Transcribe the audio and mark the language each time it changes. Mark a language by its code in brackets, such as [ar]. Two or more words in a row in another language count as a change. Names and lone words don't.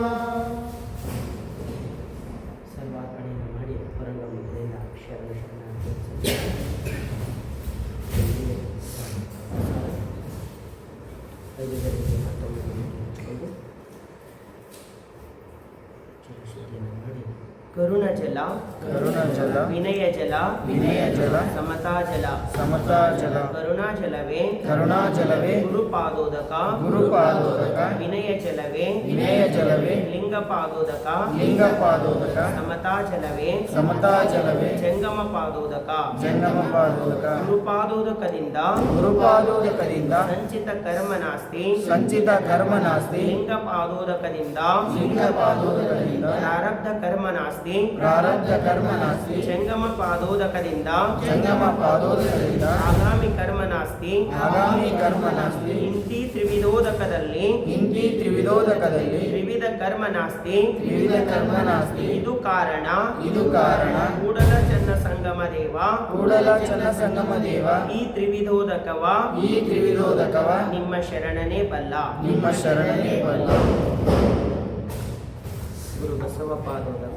[kn] ಸರ್ವಾರ್ಪಣೆಯನ್ನು ಮಾಡಿ ಹೊರಗ ಮುದ್ರೆಯಿಂದ ಶರಣ ಐದುವರೆಗೆ ಮತ್ತೊಮ್ಮೆ ಹಂಚಿಕೊಂಡು ಚಿರಶುದ್ಧಿಯನ್ನು ಮಾಡಿ ಕರುಣ ಜಲ, ಕರುಣ ಜಲ, ವಿನಯ ಜಲ, ವಿನಯ ಜಲ, ಸಮತಾ ಜಲ, ಸಮತಾ ಜಲ, ಕರುಣಾ ಜಲವೇ, ಕರುಣಾ ಜಲವೇ, ಗುರುಪಾದೋದಕ, ಗುರುಪಾದೋದಕ, ವಿನಯ ಜಲವೇ, ವಿನಯ ಜಲವೇ, ಲಿಂಗಪಾದೋದಕ, ಲಿಂಗಪಾದೋದಕ, ಸಮತಾ ಜಲವೇ, ಸಮತಾ ಜಲವೇ, ಜಂಗಮ ಪಾದೋದಕ. ಜಂಗಮ ಪಾದೋದಕ. ಗುರುಪಾದೋದಕದಿಂದ ಗುರುಪಾದೋದಕದಿಂದ ಸಂಚಿತ ಕರ್ಮ ನಾಸ್ತಿ, ಸಂಚಿತ ಕರ್ಮ ನಾಸ್ತಿ, ಲಿಂಗಪಾದೋದಕದಿಂದ ಲಿಂಗಪಾದೋದಕದಿಂದ ಪ್ರಾರಬ್ಧ ಕರ್ಮ ನಾಸ್ತಿ, ಪ್ರಾರಬ್ಧ ಕರ್ಮ ನಾಸ್ತಿ, ಜಂಗಮ ಪಾದೋದಕದಿಂದ ಜಂಗಮ ಪಾದೋದಕದಿಂದ ಆಗಾಮಿ ಕರ್ಮ ನಾಸ್ತಿ. ಆಗಾಮಿ ಕರ್ಮ ನಾಸ್ತಿ. ಇಂತಿ ತ್ರಿವಿಧೋದಕದಲ್ಲಿ ಇಂತಿ ತ್ರಿವಿಧೋದಕದಲ್ಲಿ ತ್ರಿವಿಧ ಕರ್ಮ ನಾಸ್ತಿ. ತ್ರಿವಿಧ ಕರ್ಮ ನಾಸ್ತಿ. ಇದು ಕಾರಣ, ಇದು ಕಾರಣ, ಕೂಡಲ ಚನ್ನ ಸಂಗಮ ದೇವ, ಕೂಡಲ ಚನ್ನ ಸಂಗಮ ದೇವ, ಈ ತ್ರಿವಿಧೋದಕವ, ಈ ತ್ರಿವಿಧೋದಕವ, ನಿಮ್ಮ ಶರಣನೇ ಬಲ್ಲ. ನಿಮ್ಮ ಶರಣನೇ ಬಲ್ಲ. ಗುರು ಬಸವ ಪಾದೋದಕ,